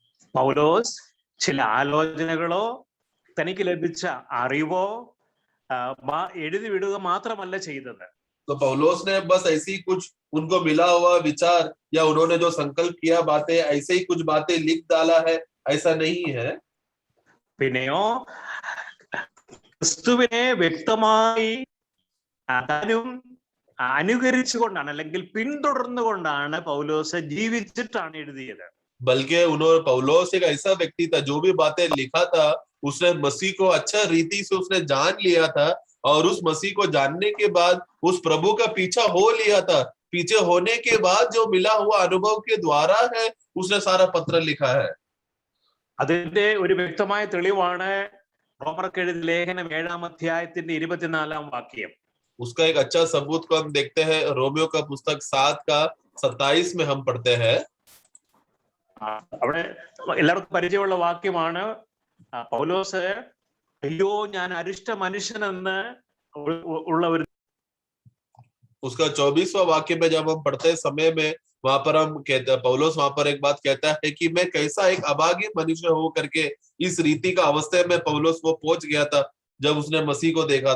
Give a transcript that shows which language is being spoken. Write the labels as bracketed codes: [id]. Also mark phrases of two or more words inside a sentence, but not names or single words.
[ml] പൗലോസ് ചില ആലോചനകളോ തനിക്ക് ലഭിച്ച അറിവോ എഴുതി വിടുക മാത്രമല്ല ചെയ്തത്. [hi] तो पौलोस ने बस ऐसी कुछ उनको मिला हुआ विचार या उन्होंने जो संकल्प किया बातें ऐसे ही कुछ बातें लिख डाला है, ऐसा नहीं है. [ml] പിന്നെയോ ക്രിസ്തുവിനെ വ്യക്തമായി താനും അനുകരിച്ചുകൊണ്ടാണ് അല്ലെങ്കിൽ പിന്തുടർന്നുകൊണ്ടാണ് പൗലോസ് ജീവിച്ചിട്ടാണ് എഴുതിയത്. [hi] बल्कि उन्होंने पौलोस एक ऐसा व्यक्ति था जो भी बातें लिखा था उसने मसीह को अच्छा रीति से उसने जान लिया था और उस मसीह को जानने के बाद उस प्रभु का पीछा हो लिया था. पीछे होने के बाद जो मिला हुआ अनुभव के द्वारा है उसने सारा पत्र लिखा है. [ml] അതിന്റെ ഒരു വ്യക്തമായ തെളിവാണ് റോമർക്ക് എഴുതിയ ലേഖനം 7-ാം അധ്യായത്തിന്റെ 24-ാം വാക്യം. [hi] उसका एक अच्छा सबूत को हम देखते हैं रोमियो का पुस्तक 7 का 27 में हम पढ़ते हैं. [ml] അവിടെ എല്ലാവർക്കും പരിചയമുള്ള വാക്യമാണ്. പൗലോസ് അയ്യോ ഞാൻ അരിഷ്ട മനുഷ്യനെന്ന് ഉള്ള ഒരു [hi] उसका 24वां वाक्य में जब हम पढ़ते समय में वहां पर हम कहते हैं पौलोस वहां पर एक बात कहता है कि मैं कैसा एक अभागी मनुष्य हो करके इस रीति का अवस्था में पौलोस वो पहुंच गया था जब उसने मसीह को देखा.